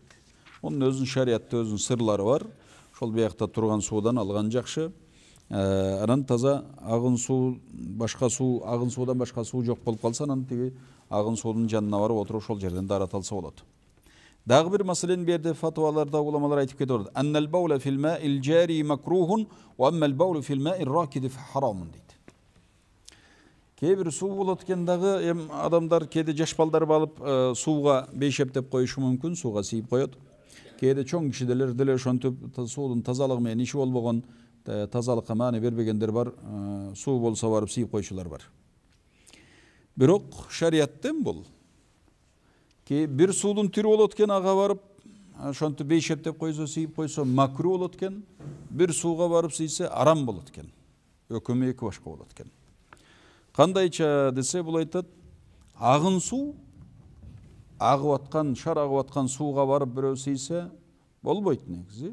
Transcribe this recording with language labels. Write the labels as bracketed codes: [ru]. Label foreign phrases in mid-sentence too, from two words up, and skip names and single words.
[ky] Онун өзүнүн шариятта өзүнүн сырлары бар. Ошол биякта турган суудан алган жакшы. Анан таза агын суу, башка суу, агын суудан башка суу жок болуп калса, анан тиги агын суунун жанына барып отуруп ошол жерден даарат алса болот. Дагы бир маселени бу жерде фатваларда уламалар айтып кетип атат. [ar] أما البول في الماء الجاري مكروه وأما البول في الماء الراكد حرام дейт. [ky] Кээ бир суу болот экен дагы, адамдар кээде жаш балдар алып сууга бейшептеп коюшу мүмкүн, сууга сийип коет. Кээде чоң кишилер деле ошентип суудун тазалыгы менен иши болбогон, тазалыкка маани бербегендер бар, суу болсо барып сийип койчулар бар. Бирок шариаттан бул Бир суудун түрү болот экен, ага барып, ошонтип бейшептеп койсо, сийип койсо макру болот экен. Bir сууга барып сийсе арам болот экен. Өкүмү эки башка болот экен. Кандайча десе, бул айтат, агын суу, агып аткан, шар агып аткан сууга барып бирөө сийсе болбойт негизи.